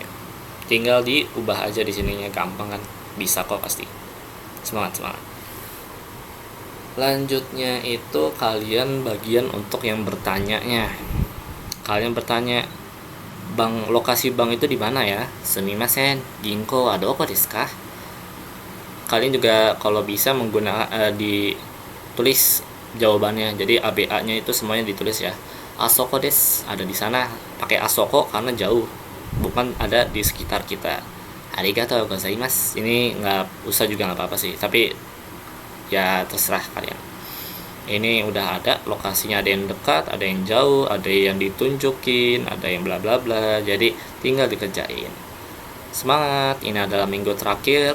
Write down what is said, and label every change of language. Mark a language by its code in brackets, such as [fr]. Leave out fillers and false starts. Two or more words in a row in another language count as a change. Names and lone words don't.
[id] Tinggal diubah aja di sininya, gampang kan, bisa kok pasti. Semangat. Lanjutnya itu kalian bagian untuk yang bertanya-nya. Kalian bertanya, lokasi bank itu di mana ya? [ja] すみません、銀行はどこですか? [id] Kalian juga kalau bisa menggunakan ditulis jawabannya. Jadi ABA-nya itu semuanya ditulis ya. [ja] あそこです, [id] ada di sana. Pakai asoko karena jauh, bukan ada di sekitar kita. [ja] ありがとうございます. [id] Ini nggak usah juga nggak apa-apa sih, tapi ya terserah kalian. Ini udah ada lokasinya, ada yang dekat, ada yang jauh, ada yang ditunjukin, ada yang bla bla bla. Jadi tinggal dikerjain. Semangat, ini adalah minggu terakhir.